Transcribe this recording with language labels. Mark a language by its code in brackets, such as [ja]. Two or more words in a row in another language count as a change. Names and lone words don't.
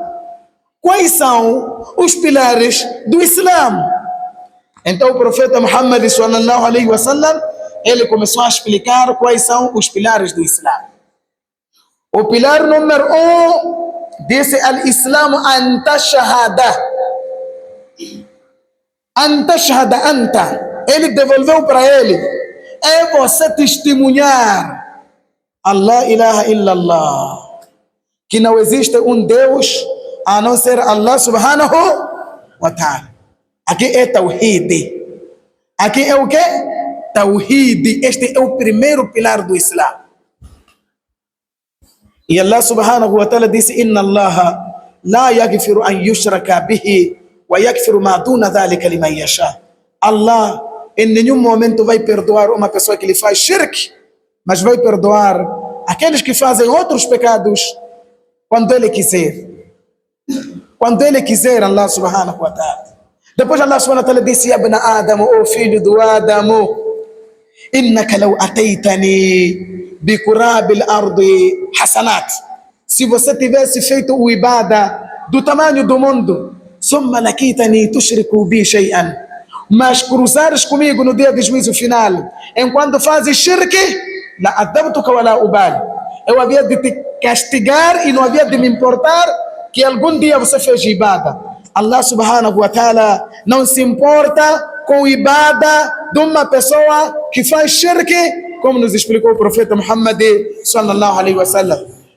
[pt] Quais são os pilares do Islã? Então o profeta Muhammad [ar] صلى الله عليه وسلم, [pt] ele começou a explicar quais são os pilares do Islã. O pilar número 1 disse [ar] الإسلام أن تشهد. أن تشهد أن. [pt] Ele devolveu para ele. É você testemunhar [ar] الله إله إلا الله, [pt] que não existe um Deus a não ser Allah [ar] سبحانه وتعالى. [pt] Aqui é Tawhid. Aqui é o que? Tawhid. Este é o primeiro pilar do Islã. E Allah [ar] سبحانه وتعالى [pt] disse, [ar] إن الله لا يغفر أن يشرك به ويغفر ما دون ذلك لمن يشاء. [pt] Allah em nenhum momento vai perdoar uma pessoa que lhe faz shirk, mas vai perdoar aqueles que fazem outros pecados quando ele quiser. Quando ele quiser, [ar] الله سبحانه وتعالى. [pt] Depois Allah [ar] سبحانه وتعالى [pt] disse, [ar] يا ابن آدم, [pt] o filho do Adamo, [ar] إنك لو أتيتني بقراب الأرض حسنات. [pt] Se você tivesse feito o ibada do tamanho do mundo, [ar] ثم لقيتني تشرك بي شيئا, [pt] mas cruzares comigo no dia do juízo final, enquanto fazes shirk, [ar] لا عذبتك ولا أبال, [pt] eu havia de te castigar e não havia de me importar que algum dia você fez ibada. Allah [ar] سبحانه وتعالى [pt] não se importa com ibada de uma pessoa que faz shirk, como nos explicou o profeta Muhammad [ar] صلى الله عليه وسلم.